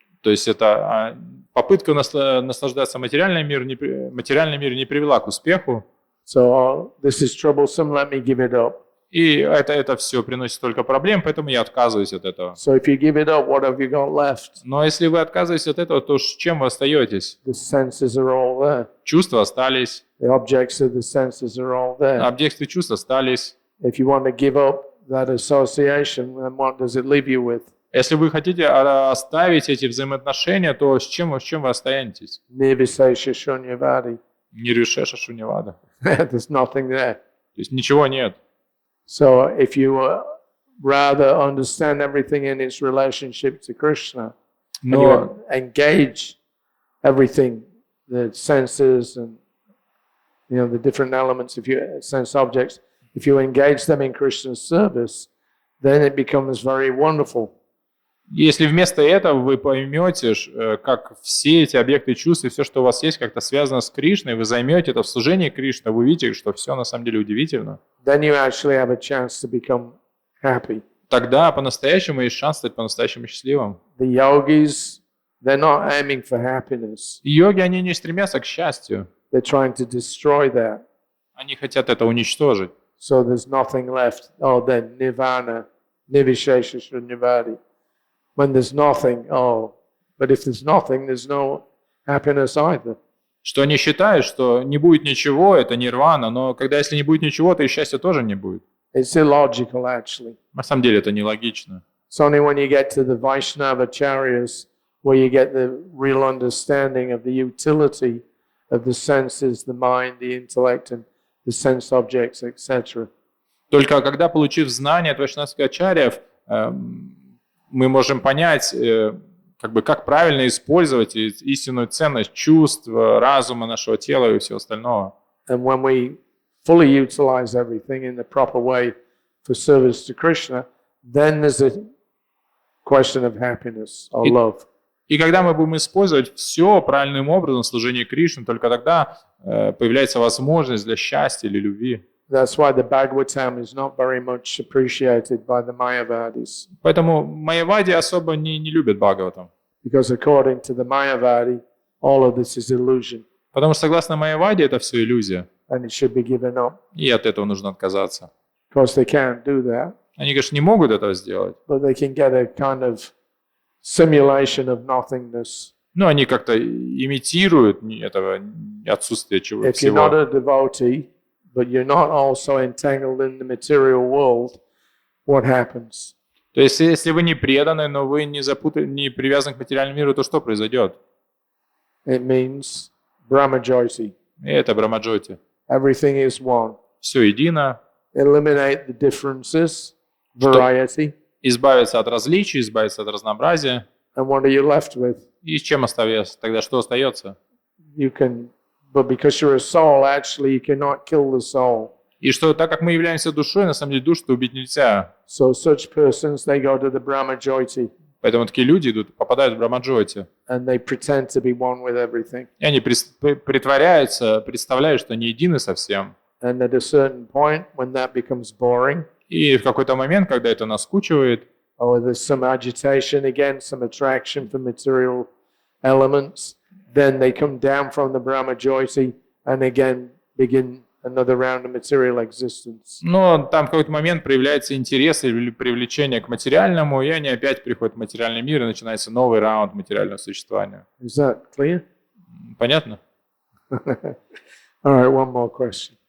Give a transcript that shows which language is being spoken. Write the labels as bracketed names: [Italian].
[Russian] То есть это попытка наслаждаться материальным миром не привела к успеху. [English] So this is troublesome, let me give it up. [Russian] И это все приносит только проблем, поэтому я отказываюсь от этого. [English] So if you give it up, what have you got left? [Russian] Но если вы отказываетесь от этого, то с чем вы остаетесь? [English] The senses are all there. [Russian] Чувства остались, [English] The objects of the senses are all there. [Russian] объекты чувств остались. [English] If you want to give up that association, then what does it leave you with? [Russian] Если вы хотите оставить эти взаимоотношения, то с чем вы останетесь? [Sanskrit] Nirvisesha shunyavadi. [Russian] Нирвишеша шуньявада. [English] There's nothing there. [Russian] То есть ничего нет. [English] So if you rather understand everything in its relationship to Krishna, and [Russian] Но [English] you engage everything, the senses and the different elements of your sense objects, if you engage them in Krishna's service, then it becomes very wonderful. [Russian] если вместо этого вы поймете, как все эти объекты чувств и все, что у вас есть, как-то связано с Кришной, вы займете это в служении Кришны, вы увидите, что все на самом деле удивительно. [English] Then you actually have a chance to become happy. [Russian] Тогда по-настоящему есть шанс стать по-настоящему счастливым. [English] The yogis, they're not aiming for happiness. [Russian] И йоги, они не стремятся к счастью. [English] They're trying to destroy that. [Russian] Они хотят это уничтожить. [English] So there's nothing left. Oh, then nirvana, nirvishesha shunyavadi. When there's nothing, but if there's nothing, there's no happiness either. [Russian] Что они считают, что не будет ничего, это нирвана, но когда если не будет ничего, то и счастья тоже не будет. [English] It's illogical, actually. [Russian] На самом деле это нелогично. [English] It's only when you get to the Vaishnava Charyas where you get the real understanding of the utility of the senses, the mind, the intellect, and the sense objects, etc. [Russian] Только когда, получив знания от вайшнавских ачарьев, мы можем понять, как правильно использовать истинную ценность чувств, разума, нашего тела и всего остального. [English] And when we fully utilize everything in the proper way for service to Krishna, then there's a question of happiness or love. [Russian] И когда мы будем использовать все правильным образом в служении Кришне, только тогда появляется возможность для счастья или любви. [English] That's why the Bhagavatam is not very much appreciated by the Mayavadis. [Russian] Поэтому майявади особо не любят Бхагаватам. [English] Because according to the Mayavadi, all of this is illusion. [Russian] Потому что согласно майявади это все иллюзия. [English] And it should be given up. [Russian] И от этого нужно отказаться. [English] Of course, they can't do that. [Russian] Они, конечно, не могут этого сделать. [English] But they can get a kind of simulation of nothingness. [Russian] Но они как-то имитируют этого отсутствия [English] If you're not [Russian] всего. [English] a devotee, but you're not also entangled in the material world, what happens? [Russian] То есть, если вы не преданы, но вы не привязаны к материальному миру, то что произойдет? [English] It means Brahmajyoti. [Russian] И это Брамаджоти. [English] Everything is one. [Russian] Все едино. [English] Eliminate the differences, variety, [Russian] Избавиться от различий, избавиться от разнообразия. [English] and what are you left with? [Russian] И с чем остается? Тогда что остается? [English] You can, but because you're a soul, actually you cannot kill the soul. [Russian] И что так как мы являемся душой, на самом деле душу-то убить нельзя. [English] So such persons, they go to the Brahmajyoti [Russian] Поэтому такие люди попадают в Брамаджоти. [English] and they pretend to be one with everything. [Russian] И они притворяются, представляют, что они едины со всем. [English] And at a certain point, when that becomes boring, [Russian] И в какой-то момент, когда это наскучивает, [English] or there's some agitation again, some attraction for material elements, then they come down from the Brahmajyoti and again begin another round of material existence. [Russian] но там в какой-то момент проявляется интерес или привлечение к материальному, и они опять приходят в материальный мир, и начинается новый раунд материального существования. [English] Is that clear? [Russian] Понятно? [English] All right, one more question.